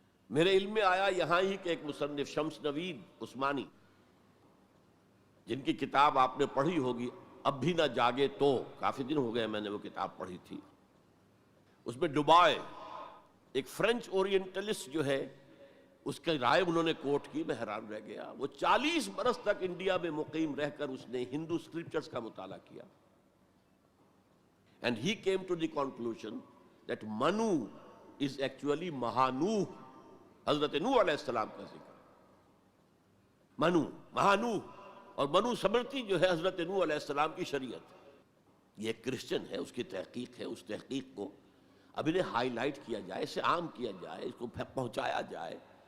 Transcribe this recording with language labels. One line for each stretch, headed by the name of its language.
Urdu: میرے علم میں آیا یہاں ہی کہ ایک مصنف شمس نوید عثمانی، جن کی کتاب آپ نے پڑھی ہوگی اب بھی نہ جاگے تو، کافی دن ہو گئے میں نے وہ کتاب پڑھی تھی. اس میں ڈوبائے ایک فرینچ اورینٹلسٹ جو ہے، اس کی رائے انہوں نے کوٹ کی. میں حیران رہ گیا. وہ 40 برس تک انڈیا میں مقیم رہ کر اس نے ہندو اسکرپچرز کا مطالعہ کیا.
English: And he came to the conclusion that Manu is actually Mahanooh.
Urdu: حضرت نوح علیہ السلام کا ذکر. منو، مہانوح، اور منو سمرتی جو ہے حضرت نوح علیہ السلام کی شریعت. یہ ایک کرسچن ہے، اس کی تحقیق ہے. اس تحقیق کو اب انہیں ہائی لائٹ کیا جائے، اسے عام کیا جائے، اس کو پہنچایا جائے.